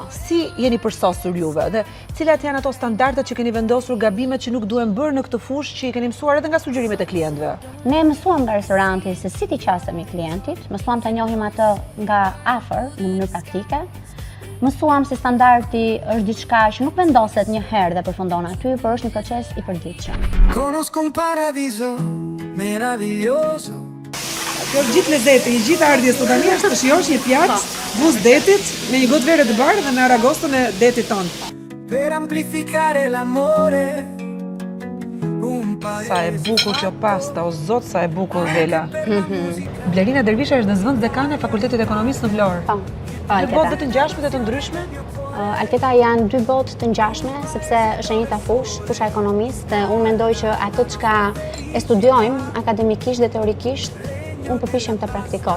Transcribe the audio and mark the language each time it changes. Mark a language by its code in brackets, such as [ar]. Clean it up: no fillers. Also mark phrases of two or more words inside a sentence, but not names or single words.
[sq] Si jeni përsosur juve dhe cilat janë ato standardet që keni vendosur, gabimet që nuk duhen bërë në këtë fushë që i keni mësuar edhe nga sugjerimet e klientëve? Ne mësuam nga restoranti se si t'i qasemi klientit, mësuam të njohim atë nga afër në mënyrë praktike. Mësuam se standardi është diçka që nuk vendoset një herë dhe përfundon aty, por është një proces i përditshëm. [it] Conosco un paradiso meraviglioso. [sq] Kjo është gjithë lezeti, i gjithë ardhjes sot tani është të shijosh një pjatë buz detit me një gotë verë të bardhë dhe me aragostën e detit tonë. [it] Per amplificare l'amore. [sq] Sa e bukur kjo pasta, o zot sa e bukur Bela. Blerina Dervisha është në zëvendës dekane e Fakultetit Ekonomisë në Vlorë. Po. Në botë dhe të ngjashme dhe të ndryshme? Alteta janë dy botë të ngjashme, sepse është e njëjta fushë, fusha e ekonomisë, dhe unë mendoj që ato çka e studiojmë akademikisht dhe teorikisht, unë përpiqem të praktikoj.